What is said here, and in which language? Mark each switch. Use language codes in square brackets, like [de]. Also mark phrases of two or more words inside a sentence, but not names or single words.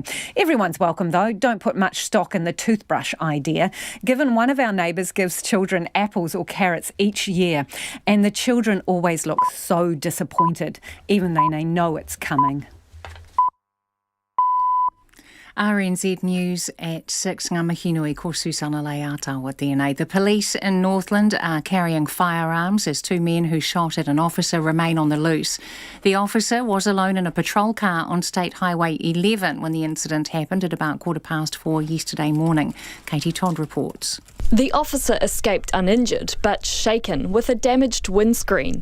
[en] Everyone's welcome though. Don't put much stock in the toothbrush idea, given one of our neighbours gives children apples or carrots each year and the children always look so disappointed, even though they know it's coming. RNZ News at 6. [mi] Ngā mihi nui ko Susana Leata tēnei. [en] The police in Northland are carrying firearms as 2 men who shot at an officer remain on the loose. The officer was alone in a patrol car on State Highway 11 when the incident happened at about 4:15 yesterday morning. Katie Todd reports. The officer escaped uninjured but shaken with a damaged windscreen.